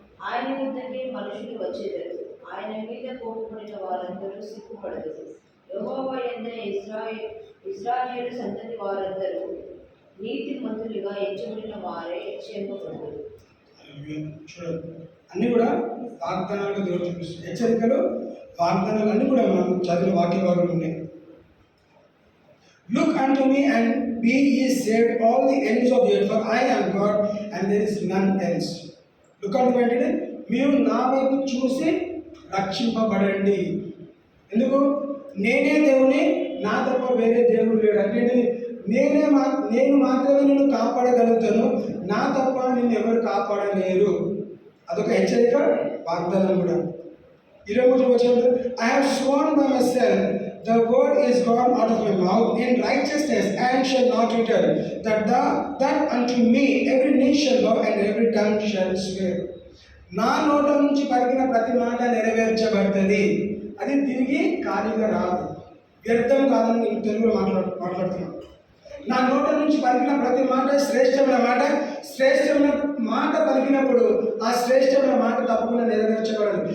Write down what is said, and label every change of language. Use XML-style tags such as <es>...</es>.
<te>ఆయన వద్దకే మనుషులు వచ్చేదరు. ఆయన మీద కోపపడిన వారందరూ సిగ్గుపడదు. యెహోవా యందే ఇశ్రాయేలు సంతతి వారందరూ నీతి మంతులుగా ఎంచబడిన వారే హెచ్చరింపబడుదురు. చూడండి, అన్నీ కూడా వాగ్దానాలుగా దేవుడు చూపిస్తుంది. హెచ్చరికలు, వాగ్దానాలు అన్నీ కూడా మనం చదివిన వాక్య భాగంలో ఉన్నాయి.</te> <en>Look unto me and be ye saved all the ends of the earth, for I am God and there is none else. Look unto me</en> <te>అంటే మీరు నా వైపు చూసి రక్షింపబడండి. ఎందుకు? నేనే దేవుని, నా తప్ప వేరే దేవుడు లేడు. అంటే నేను మాత్రమే నిన్ను కాపాడగలుగుతాను, నా తప్ప నిన్ను ఎవరు కాపాడలేరు. అదొక హెచ్చరిక, వాగ్దానం కూడా. 23 వచ్చినప్పుడు</te> <en>I have sworn by myself, the word is gone out of my mouth in righteousness and shall not return, that unto me every knee shall bow and every tongue shall swear.</en> <te>నా నోట నుంచి పలికిన ప్రతి మాట నెరవేర్చబడుతుంది. అది తిరిగి ఖాళీగా రాదు, వ్యర్థం కాదని నేను తెలుగులో మాట్లాడుతున్నాను. నా నోట నుంచి పలికిన ప్రతి మాట శ్రేష్టమైన మాట. శ్రేష్టమైన మాట పలికినప్పుడు ఆ శ్రేష్టమైన మాట తప్పకుండా నెరవేర్చబడదు.</te>